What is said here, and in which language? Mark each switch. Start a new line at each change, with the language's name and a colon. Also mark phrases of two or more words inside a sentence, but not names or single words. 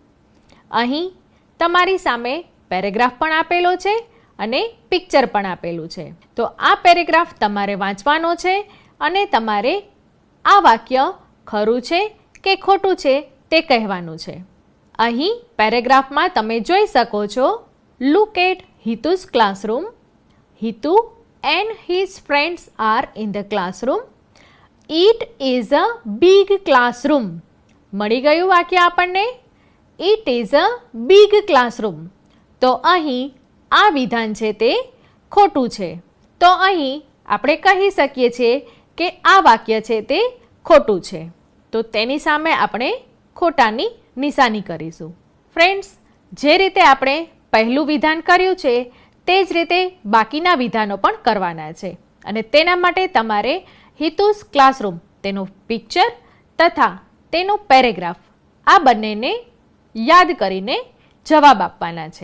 Gujarati: અહીં તમારી સામે પેરેગ્રાફ પણ આપેલો છે અને પિક્ચર પણ આપેલું છે. તો આ પેરેગ્રાફ તમારે વાંચવાનો છે અને તમારે આ વાક્ય ખરું છે કે ખોટું છે તે કહેવાનું છે. અહીં પેરેગ્રાફમાં તમે જોઈ શકો છો,
English: look at Hitu's classroom. હિતુ and his friends are in the classroom. It is a big classroom.
Gujarati: મળી ગયું વાક્ય આપણને?
English: It is a big classroom.
Gujarati: તો અહીં આ વિધાન છે તે ખોટું છે. તો અહીં આપણે કહી શકીએ છીએ કે આ વાક્ય છે તે ખોટું છે. તો તેની સામે આપણે ખોટાની નિશાની કરીશું. ફ્રેન્ડ્સ, જે રીતે આપણે પહેલું વિધાન કર્યું છે તે જ રીતે બાકીના વિધાનો પણ કરવાના છે અને તેના માટે તમારે
English: Hitu's classroom
Gujarati: તેનું પિક્ચર તથા તેનું પેરેગ્રાફ આ બંનેને યાદ કરીને જવાબ આપવાના છે.